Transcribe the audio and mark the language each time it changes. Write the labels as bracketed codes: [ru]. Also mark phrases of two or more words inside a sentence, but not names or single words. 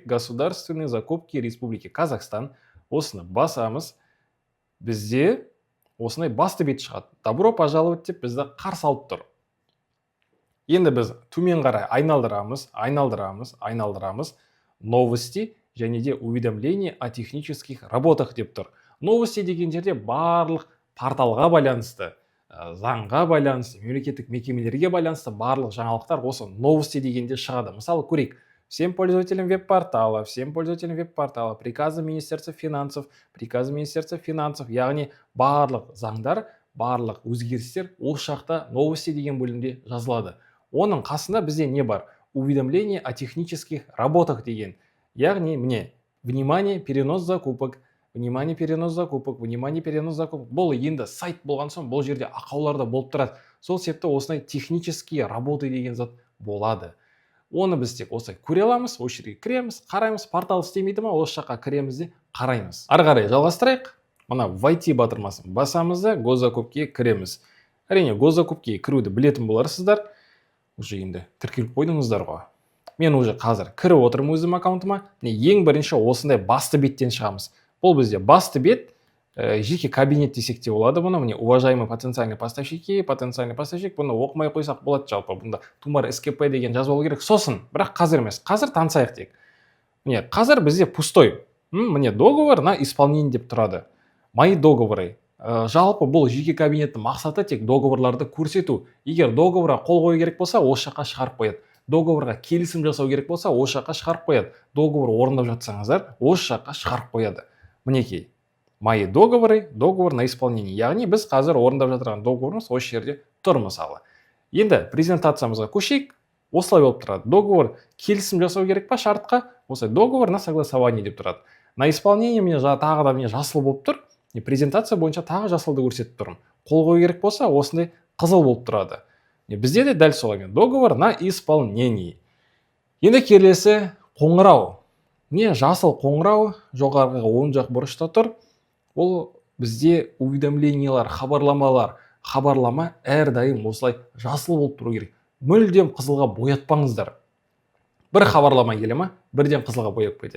[ru] Государственные закупки Республики Казахстан. [kk] Осыны басамыз. Бізде осындай басты бет шығады. [ru] Добро пожаловать [kk] деп бізді қарсы алып тұр. Енді біз төмен қарай айналдырамыз. [ru] Новости [kk] және де [ru] уведомление о технических работах [kk] деп тұр. Новости деген жерде барлық порталға байланысты, заңға байланысты, мемлекеттік мекемелерге байланысты барлық жаңалықтар осы новости дегенде шығады. Мысалы, көрейік. [ru] Всем пользователям веб-портала, приказы Министерства финансов, [kk] яғни барлық заңдар, барлық өзгерістер осы жақта новости деген бөлімде жазылады. Оның қасында бізде не бар? [ru] Уведомление о технических работах деген. [kk] Яғни, міне, [ru] внимание, перенос закупок. [kk] Бұл енді сайт болған соң, бұл жерде ақауларда болып тұрады. Сол себепті осындай [ru] технические работы [kk] деген зат болады. Оны біз тек осылай көре аламыз, осы жерге кіреміз, қараймыз, портал істемейді ма, осы жаққа кіреміз де қараймыз. Ары қарай жалғастырайық. Мына войти батырмасын басамыз да госзакупкиге кіреміз. Әрине, госзакупкиге кіруді білетін боларсыздар. Уже енді тіркеліп қойдыңыздар ғой. Мен уже қазір кіріп отырмын өзім аккаунтыма. Ең бірінші осындай басты беттен шығамыз. Бұл бізде басты бет, жеке кабинет десек те болады бұны. Міне, [ru] уважаемый потенциальный поставщик, [kk] бұны оқымай қойсақ болады жалпы. Бұнда тумар СКП деген жазып алу керек. Сосын, бірақ қазір емес. Қазір танысайық тек. Міне, қазір бізде пустой. Міне, [ru] договор на исполнение [kk] деп тұрады. [ru] Мои договоры. [kk] Жалпы бұл жеке кабинеттің мақсаты тек договорларды көрсету. Егер договорға қол қою керек болса, осы жаққа шығарып қояды. Договорға келісім жасау керек болса, осы жаққа шығарып қояды. Договор орындап жатсаңыздар, осы жаққа шығарып қояды. Мінекей, [ru] мои договоры, договор на исполнение. [kk] Яғни біз қазір орындап жатырған договорымыз осы жерде тұр мысалы. Енді презентациямызға көшейік. Осылай болып тұрады. Договор келісім жасау керек па шартқа? Осылай [ru] договор на согласование [kk] деп тұрады. [ru] На исполнение [kk] міне тағы да міне жасыл болып тұр. Презентация бойынша тағы жасылды көрсетіп тұрмын. Қол қою керек болса, осындай қызыл болып тұрады. Бізде де дәл солай. [ru] Договор на исполнение. [kk] Енді келесі қоңырау. Не жасыл қоңырау жоғарғы оң жақ бұрышта тұр. Ол бізде уведомлениялар, хабарлама әрдайым осылай жасыл болып тұру керек. Мүлдем қызылға боятпаңыздар. Бір хабарлама келе ма, бірден қызылға бояп кетеді.